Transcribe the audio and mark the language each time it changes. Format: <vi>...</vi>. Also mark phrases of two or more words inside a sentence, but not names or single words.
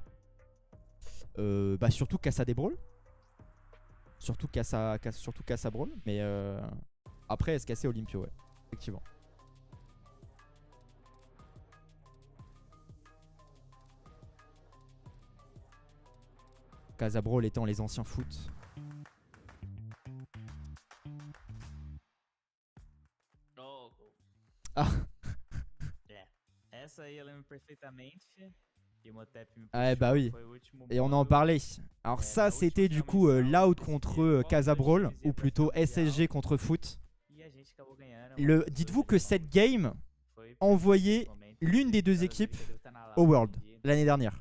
<fr>Surtout Casa des Brawl. Surtout Casa Brawl. Mais après SKC Olympio, ouais. Effectivement. Casa Brawl étant les anciens foot. Ah.</fr> <pt>Essa aí eu lembro perfeitamente.</pt> <fr>Ah bah oui. Et on en parlait. Alors ça c'était du coup Loud contre Casa Brawl, ou plutôt SSG contre Foot. Dites-vous que cette game envoyait l'une des deux équipes au World l'année dernière.</fr>